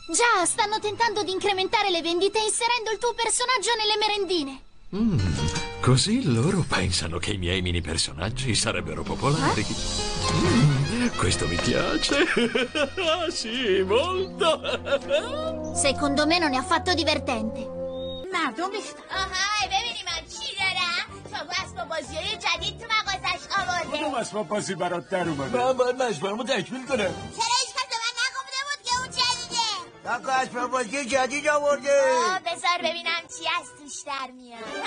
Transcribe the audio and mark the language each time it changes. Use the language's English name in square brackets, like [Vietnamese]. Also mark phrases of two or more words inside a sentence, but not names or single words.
[Italian] Già, stanno tentando di incrementare le vendite inserendo il tuo personaggio nelle merendine. Così loro pensano che i miei mini personaggi sarebbero popolari. Questo mi piace. Sì, molto. Secondo me non è affatto divertente. [Persian] آها ببینیم من چی دارم تو اسباب بازی جدید تو مغازش آورده کدوم اسباب بازی برات در اومده؟ من باید مجموعه‌مو تکمیل کنم. چرا هیچ کس به من نگفته بود که اون جدیده تاکو اسباب بازی جدید آورده. بذار ببینم چی از توش در میاد